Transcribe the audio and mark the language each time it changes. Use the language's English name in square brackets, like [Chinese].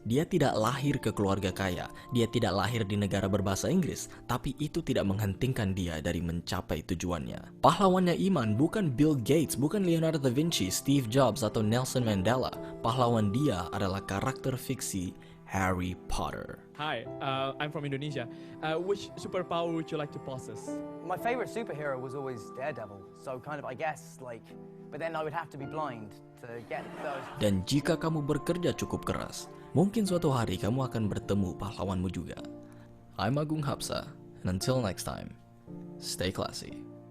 [Indonesian] Dia tidak lahir ke keluarga kaya, dia tidak lahir di negara berbahasa Inggris, tapi itu tidak menghentikan dia dari mencapai tujuannya. Pahlawannya Iman bukan Bill Gates, bukan Leonardo da Vinci, Steve Jobs, atau Nelson Mandela. Pahlawan dia adalah karakter fiksi Harry Potter. [English] Hi, I'm from Indonesia. Which superpower would you like to possess? My favorite superhero was always Daredevil, so kind of I guess but then I would have to be blind to get those. [Indonesian] Dan jika kamu bekerja cukup keras, mungkin suatu hari kamu akan bertemu pahlawanmu juga. [English] I'm Agung Hapsa, and until next time, stay classy.